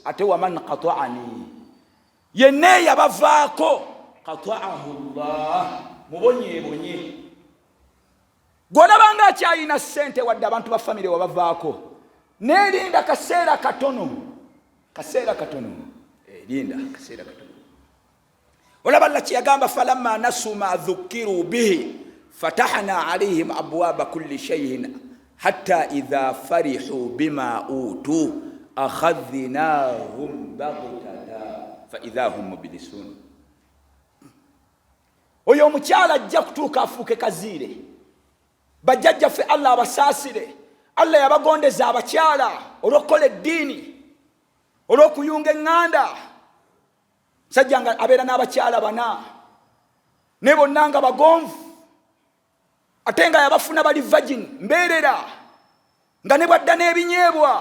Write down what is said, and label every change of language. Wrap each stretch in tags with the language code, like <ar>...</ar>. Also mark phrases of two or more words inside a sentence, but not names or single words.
<lg>Ate</lg> <ar>ومن قطعني,</ar> <lg>yenna yabavaako</lg> <ar>قطعه الله,</ar> <lg>mubonyeebonye. Gw'olabanga akyalina ssente wadde abantu ba famire wabavaako, neerinda kaseera katono, linda kaseera katono. Olaba Allah kyeyagamba</lg> <ar>فلما نسوا ما ذكروا به فتحنا عليهم أبواب كل شيء حتى إذا فرحوا بما أوتوا أخذناهم بغتة فإذا هم مبلسون.</ar> <lg>Oyo omukyala ajja kutuuka afuuke kaziire, bajjajjaffe Allah abasaasire. Allah yabagondeza abakyala olw'okukola eddiini, olw'okuyunga eŋŋanda. Sajja nga abeera n'abakyala bana, ne bonna nga bagonvu, ate nga yabafuna bali virgin mbeerera, nga ne bwadda n'ebinyeebwa.</lg>